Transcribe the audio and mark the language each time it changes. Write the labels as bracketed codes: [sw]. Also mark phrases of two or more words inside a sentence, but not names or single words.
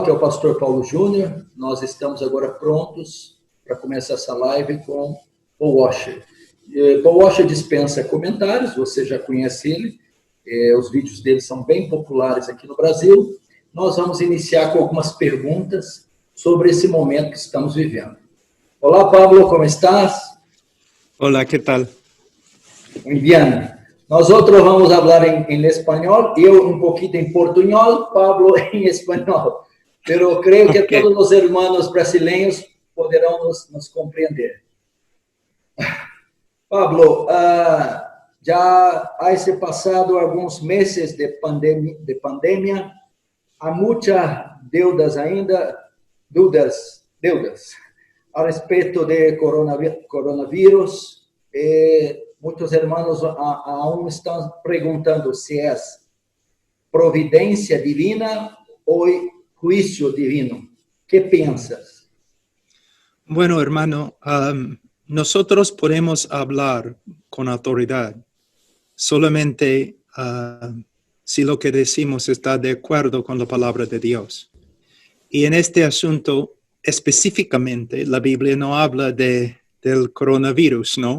[pt] Aqui é o pastor Paulo Júnior. Nós estamos agora prontos para começar essa live com o Washer. Paul Washer dispensa comentários, você já conhece ele, os vídeos dele são bem populares aqui no Brasil. Nós vamos iniciar com algumas perguntas sobre esse momento que estamos vivendo. Olá, [es] Pablo, como estás? Hola, ¿qué tal? Muy bien. Nosotros vamos a hablar en español, yo un poquito en portuñol, Pablo en español, pero creo que todos los hermanos brasileños podrán nos comprender. Pablo, [pt] já há se passado alguns meses de pandemia, há muitas dúvidas a respeito de coronavírus. Muitos [es] hermanos aún [pt] estão perguntando se é providência divina ou juízo divino. [es] ¿Qué piensas? Bueno, hermano, nosotros podemos hablar con autoridad solamente si lo que decimos está de acuerdo con la palabra de Dios. Y en este asunto, específicamente, la Biblia no habla del coronavirus, ¿no?